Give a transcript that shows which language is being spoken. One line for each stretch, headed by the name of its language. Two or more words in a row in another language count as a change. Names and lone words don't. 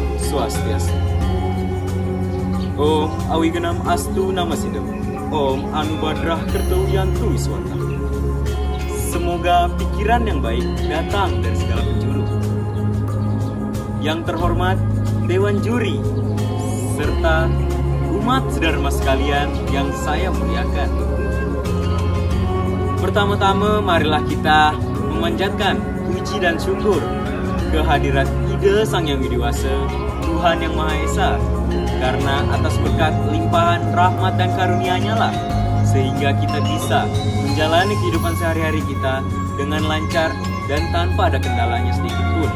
Indonesian: Swastiastu.
Sanskrit: Om Awigenam Astu Namasidam. Om Anubadrah Kertowiyantu Wiswata.
Indonesian: Semoga pikiran yang baik datang dari segala penjuru. Yang terhormat Dewan Juri serta umat sedharma sekalian yang saya muliakan. Pertama-tama marilah kita memanjatkan puji dan syukur kehadirat Ida Sang Yang Widiwasa, Tuhan Yang Maha Esa, karena atas berkat limpahan rahmat dan karunia-Nya lah sehingga kita bisa menjalani kehidupan sehari-hari kita dengan lancar dan tanpa ada kendalanya sedikit pun.